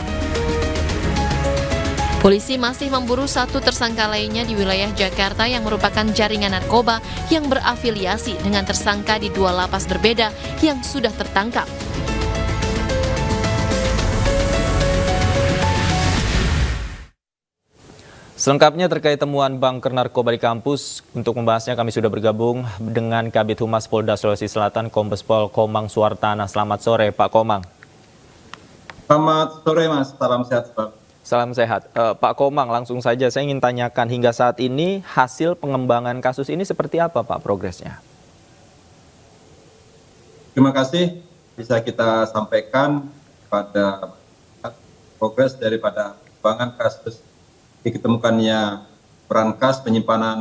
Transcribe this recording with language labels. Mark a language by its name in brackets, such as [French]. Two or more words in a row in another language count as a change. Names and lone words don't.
[Indonesian] Polisi masih memburu 1 tersangka lainnya di wilayah Jakarta yang merupakan jaringan narkoba yang berafiliasi dengan tersangka di 2 lapas berbeda yang sudah tertangkap. Selengkapnya terkait temuan bunker narkoba di kampus, untuk membahasnya kami sudah bergabung dengan Kabid Humas Polda Sulawesi Selatan, Kombes Pol Komang Suartana. Selamat sore, Pak Komang. Selamat sore, Mas. Salam sehat, Pak. Salam sehat. Pak Komang, langsung saja saya ingin tanyakan, hingga saat ini hasil pengembangan kasus ini seperti apa, Pak, progresnya? Terima kasih bisa kita sampaikan pada progres daripada pengembangan kasus diketemukannya berangkas penyimpanan